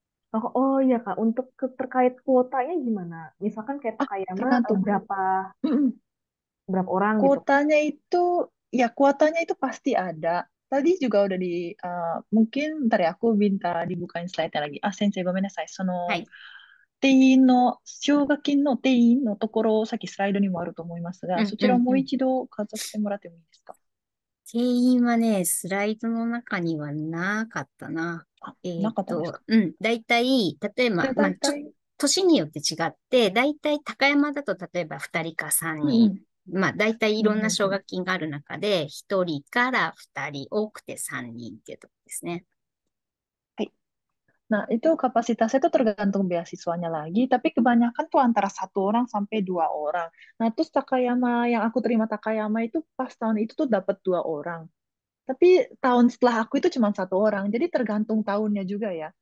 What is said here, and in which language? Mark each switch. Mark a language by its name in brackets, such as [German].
[Indonesian] Oh, oh iya Kak, untuk terkait kuotanya gimana? Misalkan kayak Takayama Tergantung. berapa berapa orang gitu? Kuotanya itu, ya kuotanya itu pasti ada. Tadi juga udah mungkin ntar ya aku minta dibukain slide-nya lagi. [Japanese] Ah, sensei, ごめんなさい。はい。定員の、奨学金の定員のところ、さっきスライドにもあると思いますが、うんそちらをもううんうん。一度かざしてもらってもいいですか？定員はね、スライドの中にはなかったな。あ、なかったですか？だいたい、例えば、で、まあ、大体、年によって違って、だいたい高山だと例えば2人か3人。うんうん、まあ、だいたいいうんろんな奨うんうん。学金がある中で、1人から2人、多くて3人っていうところですね。はい。 [Indonesian] Nah, itu kapasitasnya itu tergantung beasiswanya lagi, tapi kebanyakan tuh antara 1 orang sampai 2 orang. Nah, terus Takayama, yang aku terima Takayama itu pas tahun itu tuh dapat 2 orang. Tapi tahun setelah aku itu cuma 1 orang. Jadi tergantung tahunnya juga ya.